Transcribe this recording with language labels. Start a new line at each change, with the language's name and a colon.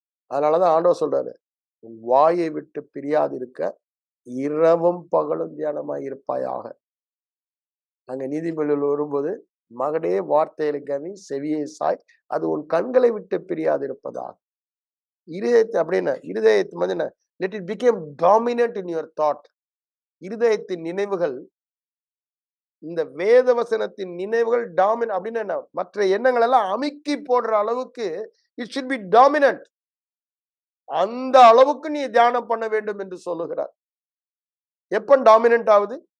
Tamil: அதனாலதான் ஆண்டவர் சொல்றாரு, உன் வாயை விட்டு பிரியாது இருக்க இரவும் பகலும் தியானமாய் இருப்பாயாக. அங்க நீதிமொழியில் வரும்போது, மகனே வார்த்தைகளை கவி, செவியை சாய், அது உன் கண்களை விட்டு பிரியாது இருப்பதாக.
English: இருதயத்தை அப்படின்னா இருதயத்து வந்து என்ன, let it become dominant in your thought.
Tamil: இருதயத்தின் நினைவுகள், இந்த வேத வசனத்தின் நினைவுகள் டாமினன்ட் அப்படின்னு என்ன, மற்ற எண்ணங்கள் எல்லாம் அமுக்கி போடுற அளவுக்கு
English: It should be dominant.
Tamil: அந்த அளவுக்கு நீ தியானம் பண்ண வேண்டும் என்று சொல்லுகிறார். எப்ப டாமினன்ட் ஆகுது?